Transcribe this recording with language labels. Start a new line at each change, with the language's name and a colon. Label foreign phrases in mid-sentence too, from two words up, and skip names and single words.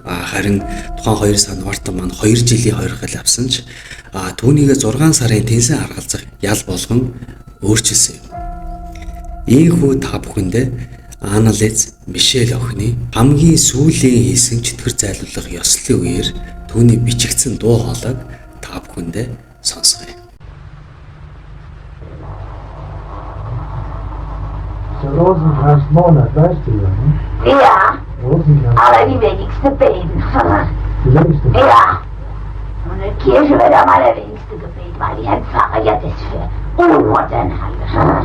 Mongolian: Харин тухайн хоёр санвартан маань 2 жилийн хоригдол авсан ч түүнийг 6 сарын тэнцэн харгалзах ял болгон өөрчилсөн юм. Ийхүү та бүхэндээ Анализ Мишель охины хамгийн сүүлийн хийсэн чөтгөр зайлуулах ёслолын үеэр түүний бичигдсэн дуу хоолойг та бүхэндээ сонсгоё.
German: Rosenkranz-Monat, weißt du ja, ne? Ja, Rosenkranz. aber die wenigsten beten. Die längste. Ja, und in der Kirche wird am allerwenigsten gebetet, weil die Herr Pfarrer ja das für Unmodern hat.